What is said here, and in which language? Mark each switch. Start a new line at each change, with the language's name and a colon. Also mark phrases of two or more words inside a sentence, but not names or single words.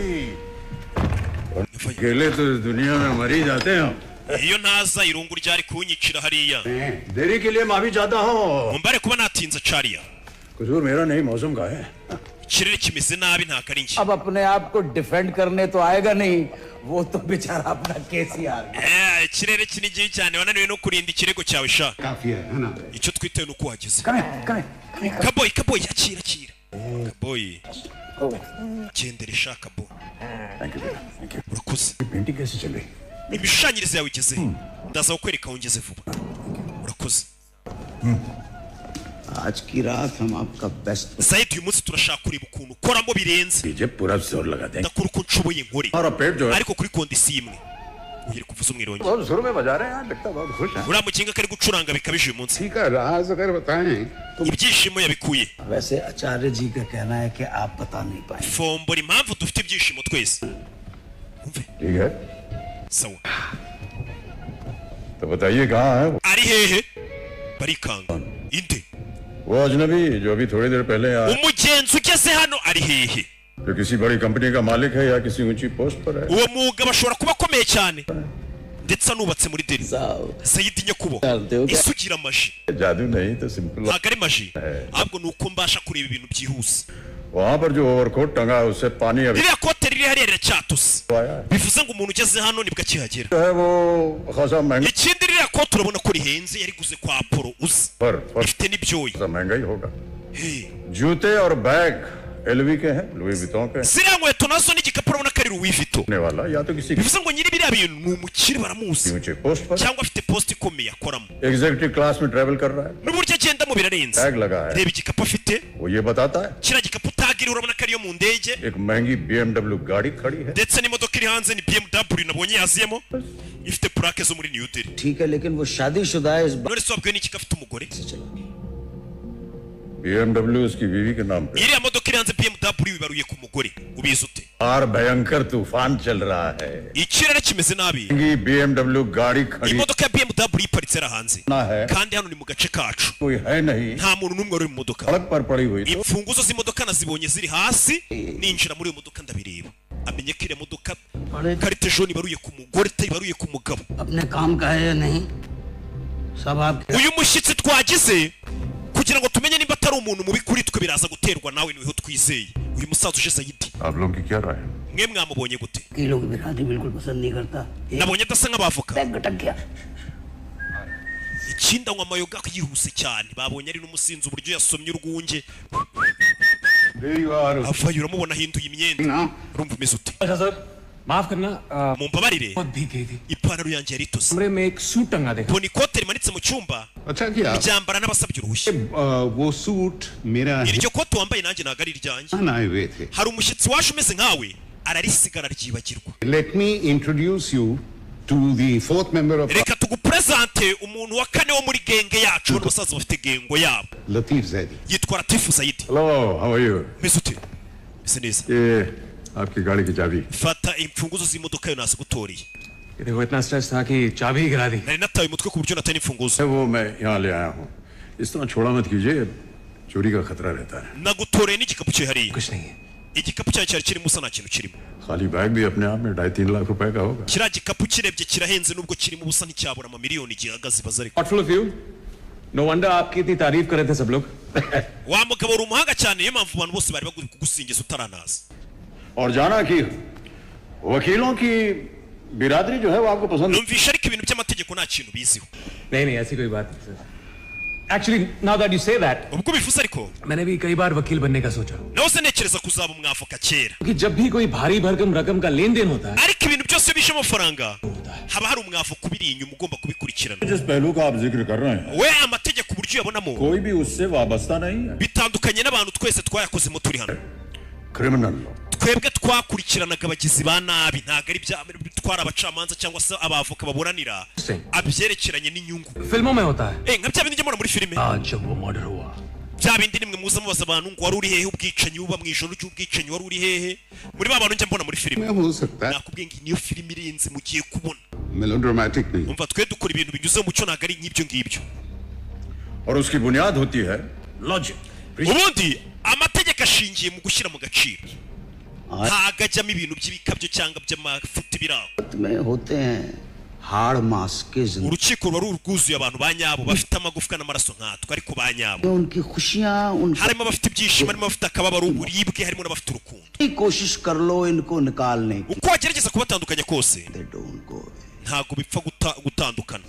Hindi: अकेले तो इस दुनिया में मर ही जाते हैं
Kinyarwanda: iyo ntaza irungu ryari kunyicira hariya
Hindi: देरी के लिए माफी चाहता हूँ
Kinyarwanda: mumbare kuba natinze cariya
Hindi: कसूर मेरा नहीं मौसम का है
Kinyarwanda: ikirere kimeze nabi nta kari njye
Hindi: अब अपने आप को डिफेंड करने तो आएगा नहीं वो तो बेचारा अपना केस ही आ गया
Kinyarwanda: ikirere kinigiye cyane wananiwe no kurinda ikirego cyawe sha
Hindi: काफी है ना
Kinyarwanda: icyo twitewe nuko uhageze कमें kaboyi akira kaboyi gendere sha kabo urakoze
Hindi: पेंटिंग कैसे चल रही
Kinyarwanda: imishushanyirize yawe igeze ndaza kukwereka aho ngeze vuba urakoze
Hindi: आज की रात हम आपका बेस्ट
Kinyarwanda: Zayid uyu munsi turashaka kureba ukuntu ukoramo birenze
Hindi: डीजे पूरा जोर लगा देंगे
Kinyarwanda: ndakora uko nshoboye nkore
Hindi: हमारा पेट जो है
Kinyarwanda: ariko kuri kondisiyo imwe ugiye kuvuza umwirongi
Hindi: बहुत जोर में बजा रहे हैं यार लगता बहुत खुश है
Kinyarwanda: uriya mukinga kari gucuranga bikabije uyu munsi
Hindi: ठीक है राज अगर बताएं तो
Kinyarwanda: ibyishimo yabikuye
Hindi: वैसे आचार्य जी का कहना है कि आप बता नहीं पाए
Kinyarwanda: fombora impamvu dufite ibyishimo twese umve
Hindi: ठीक है
Kinyarwanda: sawa
Hindi: तो बताइए कहाँ है
Kinyarwanda: ari hehe barikanga inde
Hindi: वो अजनबी जो अभी थोड़ी देर पहले आया
Kinyarwanda: umugenzi ugeze hano ari hehe
Hindi: जो किसी बड़ी कंपनी का मालिक है या किसी ऊंची पोस्ट पर है
Kinyarwanda: uwo mugabo ashobora kuba akomeye cyane ndetse anubatse muri Delhi Sayidi Nyakubo isugira amaji
Hindi: जादू नहीं तो सिंपल
Kinyarwanda: ntabwo ari maji ahubwo ni uko mbasha kureba ibintu byihuse
Hindi: वहाँ पर जो ओवरकोट टंगा है उससे पानी अभी
Kinyarwanda: ririya kote riri hariya riracyatose bivuze ngo umuntu ugeze hano nibwo akihagera
Hindi: है वो खासा महंगा
Kinyarwanda: ikindi ririya kote urabona ko rihenze yariguze kwa Apollo uzi
Hindi: पर
Kinyarwanda: ifite n'ibyoya
Hindi: खासा महंगा ही होगा Hey. जूते और बैग एलवी के हैं लुई विटॉन के
Kinyarwanda: ziriya nkweto nazo n'igikapu urabona ko ari Louis Vuitton
Hindi: होने वाला या तो किसी
Kinyarwanda: bivuze ngo nyiri biriya bintu ni umukire baramuzi
Hindi: ऊंचे पोस्ट पर
Kinyarwanda: cyangwa afite post ikomeye akoramo
English: executive class
Hindi: में ट्रेवल कर रहा है
Kinyarwanda: n'uburyo agendamo birarenze
Hindi: बैग लगा है
Kinyarwanda: reba igikapu afite
Hindi: वो ये बताता है
Kinyarwanda: kiriya gikapu utagiriye urabona ko ariyo mu ndege
Hindi: एक महंगी BMW गाड़ी खड़ी है
Kinyarwanda: ndetse n'imodoka iri hanze ni BMW nabonye yaziyemo ifite plaque zo muri New Delhi
Hindi: ठीक है लेकिन वो शादीशुदा है इस
Kinyarwanda: none se wabwiwe n'iki ko afite umugore
Hindi: BMW उसकी बीवी के नाम पे
Kinyarwanda: iriya modoka iri hanze BMW ibaruye ku mugore ubizi ute
Hindi: बाहर भयंकर तूफान चल रहा है
Kinyarwanda: ikirere kimeze nabi
Hindi: महंगी BMW गाड़ी खड़ी
Kinyarwanda: imodoka ya BMW iparitse ari hanze
Hindi: ना है
Kinyarwanda: kandi hano ni mu gace kacu
Hindi: कोई है नहीं
Kinyarwanda: nta muntu n'umwe uri mu modoka
Hindi: सड़क पर पड़ी हुई तो
Kinyarwanda: imfunguzo z'imodoka nazibonye ziri hasi ninjira muri iyo modoka ndabireba amenye ko iriya modoka
French: karite jaune
Kinyarwanda: ibaruye ku mugore ibaruye ku mugabo
Hindi: अपने काम का है या नहीं सब आप
Kinyarwanda: uyu mushyitsi twagize kugira ngo tumenye niba atari umuntu mubi kuri twe biraza guterwa nawe niho twizeye uyu musaza uje Sayidi
Hindi: आप लोगों की क्या राय है
Kinyarwanda: mwe mwamubonye gute
Hindi: कई लोग बिरादरी बिल्कुल पसंद नहीं करता
Kinyarwanda: nabonye adasa nk'abavoka
Hindi: बैग गटक गया
Kinyarwanda: ikindi anywa amayoga yihuse cyane babonye ari n'umusinzi uburyo yasomye urwunge avayo uramubona ahinduye imyenda urumva umeze ute
Hindi: अच्छा सर माफ करना
Kinyarwanda: mumbabarire
Hindi: बहुत भीग गई थी
Kinyarwanda: ipantaro yanjye yari itose
Hindi: कमरे में एक सूट टंगा देखा
Kinyarwanda: mbona ikote rimanitse mu cyumba
Hindi: अच्छा किया
Kinyarwanda: ryambara n'abasabye uruhushya
Hindi: वो सूट मेरा है
Kinyarwanda: iryo kote wambaye nanjye ntabwo ari iryanjye
Hindi: आए हुए थे
Kinyarwanda: hari umushyitsi waje umeze nkawe ararisigara ryibagirwa
English: Let me introduce you to the fourth member of
Kinyarwanda: reka tugupresente umuntu wa kane wo muri genge yacu bano basaza bafite gengo yabo Latif Zaidi. yitwa Latifu Zaidi
English: hello how are you
Kinyarwanda: meze ute meze neza
Hindi: ये आपकी गाड़ी की चाबी
Kinyarwanda: fata imfunguzo z'imodoka yo nasigutoriye
Hindi: देखो इतना स्ट्रेस था कि चाबी ही गिरा दी
Kinyarwanda: nari nataye umutwe ku buryo nataye n'imfunguzo
Hindi: वो मैं यहाँ ले आया हूँ इस तरह छोड़ा मत कीजिए चोरी का खतरा रहता है
Kinyarwanda: nagutoreye n'igikapu cye hariya
Hindi: कुछ नहीं है
Kinyarwanda: igikapu cyawe cyari kirimo usa nta kintu kirimo
Hindi: खाली बैग भी अपने आप में 2.5-3 लाख रुपए का होगा
Kinyarwanda: kiriya gikapu kirebye kirahenze nubwo kirimo ubusa nticyabura amamiliyoni gihagaze ibaza ariko
English: thoughtful of you no wonder
Hindi: आपकी इतनी तारीफ कर रहे थे सब लोग
Kinyarwanda: wa mugabo uri umuhanga cyane niyo mpamvu abantu bose bari bagomba kugusingiza utaranaza
Hindi: और जाना कि वकीलों की बिरादरी जो है वो आपको पसंद
Kinyarwanda: numvisha ariko ibintu by'amategeko nta kintu biziho
Hindi: नहीं नहीं ऐसी कोई बात नहीं सर
English: actually now that you say that
Kinyarwanda: ubwo bivuze ariko
Hindi: मैंने भी कई बार वकील बनने का सोचा
Kinyarwanda: nahoze ntekereza kuzaba umwavoka kera
Hindi: क्योंकि जब भी कोई भारी भरकम रकम का लेन देन होता है
Kinyarwanda: ariko ibintu byose bije amafaranga haba hari umwavoka ubiri inyuma ugomba kubikurikirana
Hindi: जिस पहलू का आप जिक्र कर रहे हैं
Kinyarwanda: we amategeko uburyo uyabonamo
Hindi: कोई भी उससे वाबस्ता नहीं है
Kinyarwanda: bitandukanye n'abantu twese twayakozemo turi hano
English: criminal law
Kinyarwanda: twebwe twakurikiranaga abagizi ba nabi ntabwo ari bya bitwara abacamanza cyangwa se abavoka baburanira abyerekeranye n'inyungu
Hindi: फिल्मों में होता है
Kinyarwanda: nka bya bindi njya mbona muri filime
Hindi: आज जब वो मर्डर हुआ
Kinyarwanda: bya bindi nimwe muza mubaza abantu ngo wari uri hehe ubwicanyi buba mu ijoro ry'ubwicanyi wari uri hehe muri ba bantu njya mbona muri filime
Hindi: में हो सकता है
Kinyarwanda: nakubwiye ngo niyo filime irenze mugiye kubona
Hindi: melodramatic नहीं
Kinyarwanda: umva twe dukora ibintu binyuze mu mucyo ntabwo ari nk'ibyo ngibyo
Hindi: और उसकी बुनियाद होती है लॉजिक
Kinyarwanda: ubundi amategeko ashingiye mu gushyira mu gaciro ntabwo ajyamo ibintu by'ibikabyo cyangwa by'amafuti biraho
Hindi: में होते हैं हाड़ मास के जिंदगी
Kinyarwanda: urukiko ruba rwuzuye abantu ba nyabo bafite amagufwa n'amaraso nkatwe ariko ba nyabo
Hindi: उनकी खुशियां उनकी
Kinyarwanda: harimo abafite ibyishimo harimo abafite akababaro uburibwe harimo n'abafite urukundo
Hindi: कोशिश कर लो इनको निकालने की
Kinyarwanda: uko wagerageza kubatandukanya kose
English: they don't go away.
Kinyarwanda: ntabwo bipfa gutandukana